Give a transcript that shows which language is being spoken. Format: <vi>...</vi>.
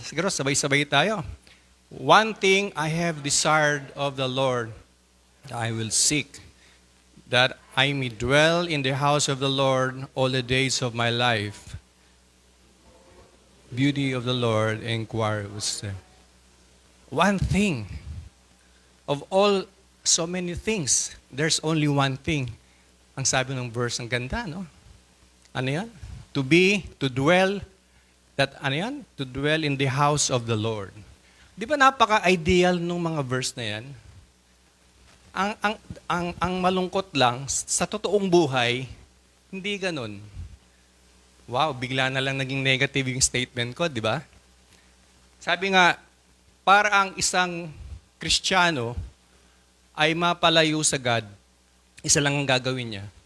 <tl>Siguro sabay-sabay tayo.</tl> <en>One thing I have desired of the Lord, I will seek, that I may dwell in the house of the Lord all the days of my life. Beauty of the Lord, inquire wisdom. One thing. Of all, so many things, there's only one thing.</en> <tl>Ang sabi ng verse, ang ganda, no? Ano yan?</tl> <en>To dwell, to dwell in the house of the Lord.</en> <tl>Di ba napaka-ideal nung mga verse na yan? Ang malungkot lang, sa totoong buhay, hindi ganun. Wow, bigla na lang naging negative yung statement ko, di ba? Sabi nga, para ang isang Kristiyano ay mapalayo sa God, isa lang ang gagawin niya.</tl>